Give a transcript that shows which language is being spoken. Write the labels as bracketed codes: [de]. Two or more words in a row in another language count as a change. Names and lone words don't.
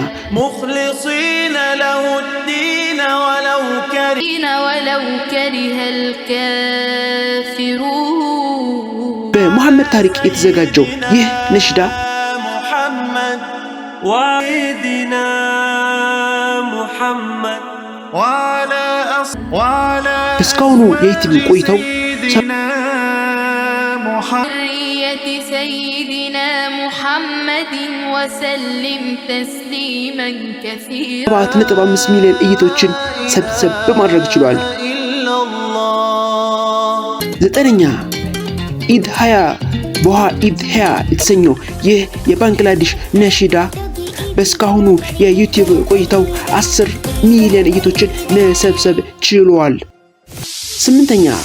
[ar] مخلصين له الدين ولو كره الكافرون [am] በሙሐመድ ታሪክ የተዘጋጀው ይህ ነሽዳ [ar] محمد وعيدنا محمد وعلى [am] እስካሁኑ የዩቲዩብ ቆይታው [ar] سيدنا محمد وسلم تسليما كثيرا [am] 7.5 ሚሊዮን እይቶችን ሰብሰብ በማድረግ ችሏል። 9ኛ ኢድ ሃያ ቦሃ ኢድ ሃያ የተሰኘው ይህ የባንግላዴሽ ነሽዳ በስካሁኑ የዩቲዩብ ቆይታው 10 ሚሊዮን እይቶችን መሰብሰብ ችሏል። 8ኛ